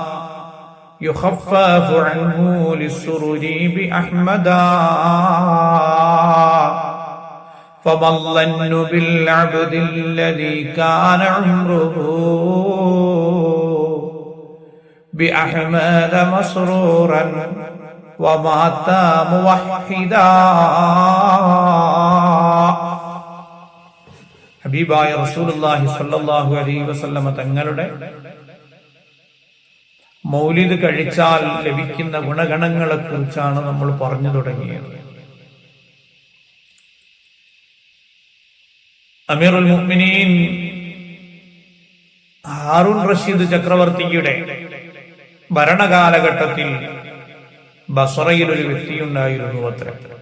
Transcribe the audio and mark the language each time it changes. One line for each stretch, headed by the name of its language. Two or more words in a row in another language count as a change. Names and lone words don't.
Arabic: يخفف عنه للسرور بأحمدا فما الظن بالعبد الذي كان عمره بأحمد مسرورا ومات موحدا.
Malayalam: ഹബീബായ റസൂലുള്ളാഹി
Arabic: صلى الله عليه وسلم
Malayalam: തങ്ങളുടെ മൗലിദ് കഴിച്ചാൽ ലഭിക്കുന്ന ഗുണഗണങ്ങളെ കുറിച്ചാണ് നമ്മൾ പറഞ്ഞു തുടങ്ങിയത്.
Arabic: أمير المؤمنين
Malayalam: ഹാറൂൻ റഷീദ് ചക്രവർത്തിയുടെ ഭരണകാലഘട്ടത്തിൽ ബസ്രയിൽ ഒരു വ്യക്തിയുണ്ടായിരുന്നു അത്രേ.